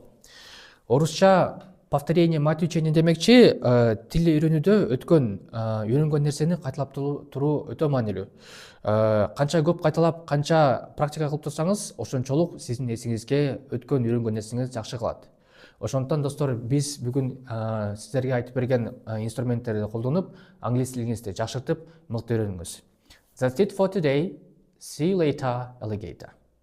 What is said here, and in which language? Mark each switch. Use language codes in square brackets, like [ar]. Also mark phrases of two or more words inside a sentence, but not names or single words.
[ky] Орусча [ru] повторение мать учения [ky] демекчи, тилди үйрөнүүдө үйрөнгөн нерсени кайталап туруу өтө маанилүү. Канча көп кайталап, канча практика кылып турсаңыз, ошончолук сиздин эсиңизге өткөн үйрөнгөн нерсеңиз жакшы калат. Ошондуктан достор, биз бүгүн сиздерге айтып берген инструменттерди колдонуп, англис тилиңизди жакшыртып, мыкты үйрөнүңүз. [en] That's it for today. See you later, alligator.